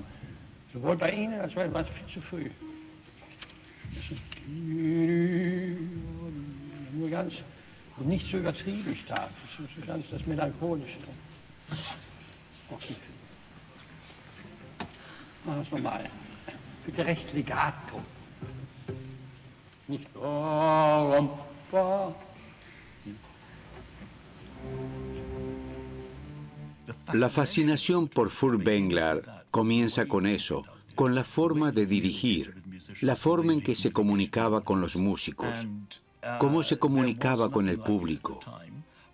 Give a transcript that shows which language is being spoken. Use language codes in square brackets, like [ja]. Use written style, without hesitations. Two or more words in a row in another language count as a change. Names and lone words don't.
[de] Sowohl bei Ihnen als auch viel zu früh. Nur ganz, und nicht so übertrieben stark. Das ist ganz das Melancholische. Okay. Machen wir es nochmal. Bitte recht legato. Nicht. [es] La fascinación por Furtwängler comienza con eso, con la forma de dirigir, la forma en que se comunicaba con los músicos, cómo se comunicaba con el público.